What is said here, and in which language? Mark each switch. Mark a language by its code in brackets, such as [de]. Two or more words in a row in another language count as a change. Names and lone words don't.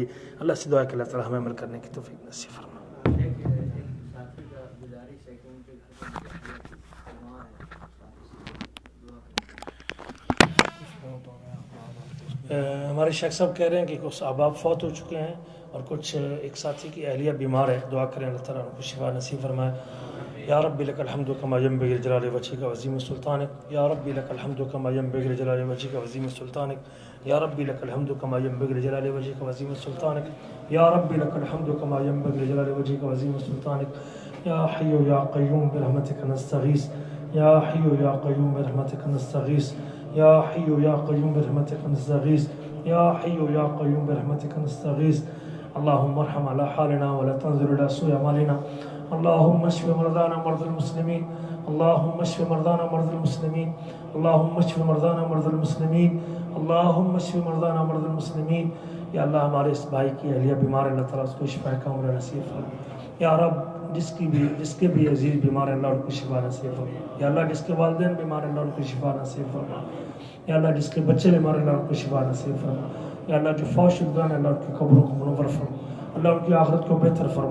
[ur] اللہ سے دعا ہے کہ اللہ تعالیٰ ہمیں عمل کرنے کی توفیق نصیب فرمائے۔ ہمارے شیخ صاحب کہہ رہے ہیں کہ کچھ احباب فوت ہو چکے ہیں اور کچھ ایک ساتھی کی اہلیہ بیمار ہے، دعا کریں اللہ تعالیٰ ان کو شفا نصیب فرمائے۔ [ar] یا رب لک الحمد کما ینبغی لجلال وجهک وعظیم سلطانک، یا رب لک الحمد کما ینبغی لجلال وجهک وعظیم سلطانک، یا رب لک الحمد کما ینبغی لجلال وجهک وعظیم سلطانک، یا رب لک الحمد کما ینبغی لجلال وجهک وعظیم سلطانک، یا حی یا قیوم برحمتک نستغیث، یا حی یا قیوم برحمتک نستغیث، یا حی یا قیوم برحمتک نستغیث، یا حی یا قیوم برحمتک نستغیث۔ اللهم ارحم على حالنا ولا تنظر الى سوء اعمالنا، اللهم اشف مرضانا مرضى المسلمين، اللهم اشف مرضانا مرضى المسلمين، اللهم اشف مرضانا مرضى المسلمين، اللهم اشف مرضانا مرضى المسلمين۔ [ur] یا اللہ ہمارے اس بھائی کی اہلیہ بیمار ہے، اللہ تعالیٰ اس کو شفا کاملہ نصیب فرما۔ یا رب جس کے بھی عزیز بیمار ہے اللہ ان کو شفا نصیب فرما۔ یا اللہ جس کے والدین بیمار ہیں اللہ ان کو شفا نصیب فرما۔ یا اللہ جس کے بچے بیمار ہیں اللہ ان کو شفا نصیب فرما۔ یا اللہ جو فوت شدگان ہیں اللہ ان کی قبروں کو منور فرما، اللہ ان کی آخرت کو بہتر فرما۔